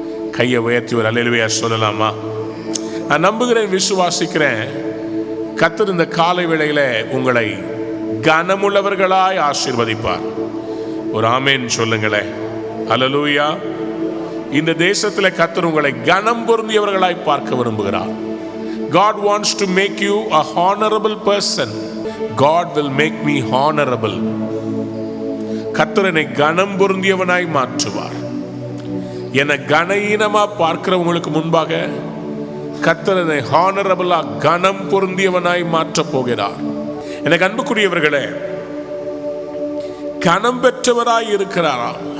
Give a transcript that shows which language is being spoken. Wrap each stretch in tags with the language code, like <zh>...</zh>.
<ta>கையை உயர்த்தி ஒரு அல்லேலூயா சொல்லலாமா? நான் நம்புகிறேன், விசுவாசிக்கிறேன். கர்த்தர் இந்த காலை வேளையில உங்களை கனமுள்ளவர்களாய் ஆசீர்வதிப்பார். ஒரு ஆமேன் சொல்லுங்களேன். அல்லேலூயா. இந்த தேசத்தில் கர்த்தர் உங்களை கனம் பொருந்தியவர்களாய் பார்க்க விரும்புகிறார்.</ta> <en>God wants to make you a honorable person. God will make me honorable.</en> <ta>கர்த்தர் என்னை கனம் பொருந்தியவனாய் மாற்றுவார். என்னை கனஈனமா பார்க்கிறவங்களுக்கு முன்பாக கர்த்தர் என்னை ஹானரபிளா கனம் பொருந்தியவனாய் மாற்றப் போகிறார். எனக்கு அன்புக்குரியவர்களே, கனம் பெற்றவராய் இருக்கிறாரா?</ta>